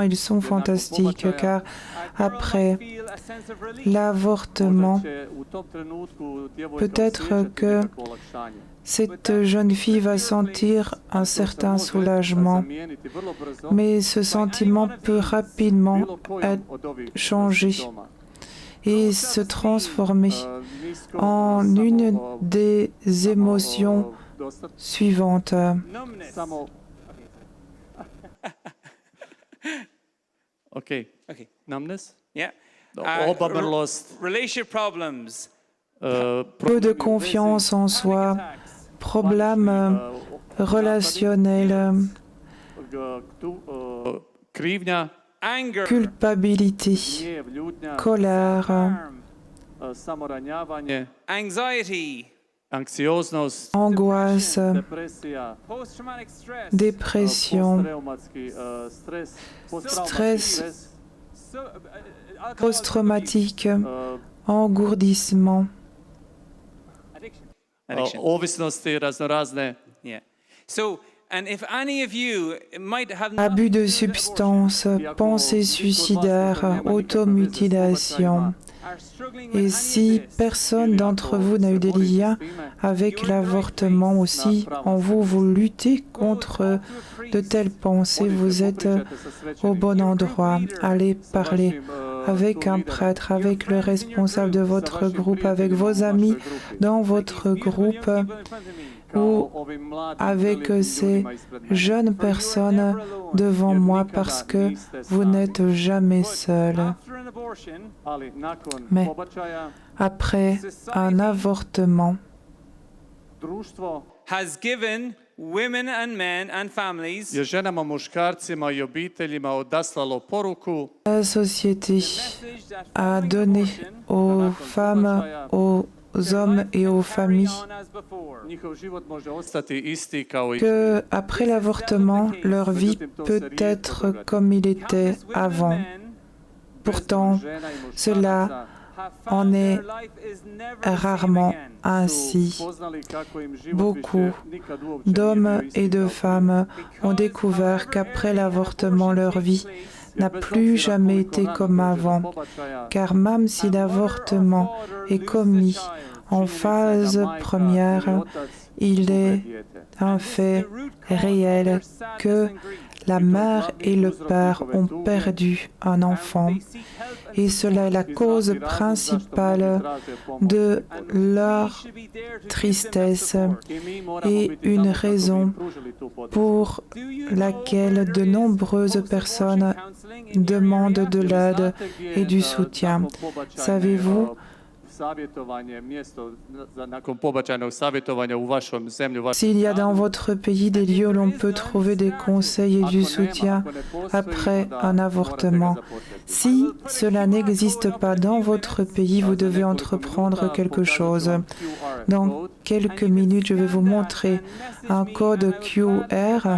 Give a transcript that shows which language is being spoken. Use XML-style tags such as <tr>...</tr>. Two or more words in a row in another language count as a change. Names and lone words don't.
<fr>Ils sont fantastiques car après l'avortement, peut-être que cette jeune fille va sentir un certain soulagement, mais ce sentiment peut rapidement être changé et se transformer en une des émotions suivantes.</fr> <en>Okay. Okay. Numbness? Yeah. Oberlost. Relationship problems.</en> <fr>Peu de confiance en soi, problèmes relationnels,</fr> <hr>Krivnja,</hr> <en>Anger.</en> <fr>culpabilité,</fr> <hr>gniev, ljutnja,</hr> <fr>colère,</fr> <en>Harm.</en> <hr>samoranjavanje,</hr> <en>Anxiety.</en> <hr>anksioznost,</hr> <fr>angoisse,</fr> <hr>depresija,</hr> <en>Post-traumatic stress.</en> <fr>dépression,</fr> <hr>posttraumatski stres, posttraumatski</hr> <en>Stress.</en> <hr>stres,</hr> <en>Alcohol</en> <fr>post-traumatique, uh, engourdissement,</fr> <en>addiction.</en> <hr>ovisnosti raznorazne.</hr> <en>Yeah. So, and if any of you might have</en> <fr>abus de substances, pensées suicidaires, automutilation. Et si personne d'entre vous n'a eu des liens avec l'avortement aussi, en vous, vous luttez contre de telles pensées, vous êtes au bon endroit. Allez parler avec un prêtre, avec le responsable de votre groupe, avec vos amis dans votre groupe ou avec ces jeunes personnes devant moi parce que vous n'êtes jamais seul. Mais après un avortement,</fr> <en>has given women and men and families</en> <hr>je ženama, muškarcima i obiteljima odaslalo poruku</hr> <fr>la société</fr> <en>message that a following</en> <fr>donné</fr> <en>abortion</en> <fr>aux femmes, aux hommes et aux familles</fr> <en>on as before.</en> <hr>njihov život može ostati isti kao i</hr> <fr>que après l'avortement, leur vie peut être comme il était</fr> <en>Countless women and</en> <fr>avant.</fr> <en>men</en> <fr>Pourtant,</fr> <hr>žena i muškaraca</hr> <fr>cela</fr> <en>have</en> <fr>en</fr> <en>found</en> <fr>est</fr> <en>their life is never the same</en> <fr>rarement</fr> <en>again.</en> <fr>ainsi.</fr> <hr>su spoznali kako im život</hr> <fr>Beaucoup</fr> <hr>više nikad uopće nije</hr> <fr>d'hommes</fr> <hr>bio isti</hr> <fr>et de</fr> <hr>kao</hr> <fr>femmes ont découvert qu'après l'avortement, leur vie n'a plus jamais été comme avant. Car même si l'avortement est commis en phase première, il est un fait réel que la mère et le père ont perdu un enfant. Et cela est la cause principale de leur tristesse et une raison pour laquelle de nombreuses personnes demandent de l'aide et du soutien. Savez-vous</fr> <hr>nakon pobačajnog savjetovanja u vašom zemlji,</hr> <fr>s'il y a dans votre pays des lieux où l'on peut trouver des conseils et du soutien après un avortement? Si cela n'existe pas dans votre pays, vous devez entreprendre quelque chose. Dans quelques minutes, je vais vous montrer un code QR.</fr>